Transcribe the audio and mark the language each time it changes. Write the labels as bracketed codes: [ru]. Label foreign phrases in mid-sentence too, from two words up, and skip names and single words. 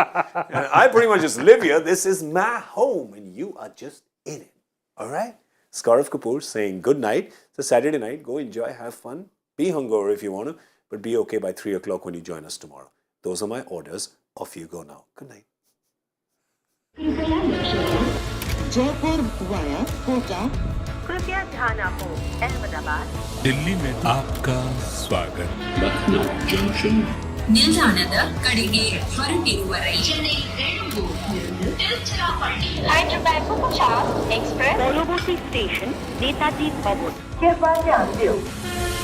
[en] And I pretty much just live here. This is my home, and you are just in it. All right? It's Gaurav Kapur saying good night. It's a Saturday night. Go enjoy, have fun. Be hungover if you want to, but be okay by 3 o'clock when you join us tomorrow. Those are my orders. Off you go now. Good night. Jaipur via Kota. [hi] कृपया ध्यान आपको अहमदाबाद दिल्ली में आपका स्वागत [en] Lucknow Junction. [kn] ನಿಲ್ದಾಣದ ಕಡೆಗೆ ಹೊರಟಿರುವ ರೈಲು ಚೆನ್ನೈ ಬೆಳೂರು ತಿರುಚಿರಾಪಳ್ಳಿ [hi] हैदराबाद को 50 एक्सप्रेस [bn] পরবর্তী স্টেশন নেতাজি ভবন [hi] कृपया ध्यान दें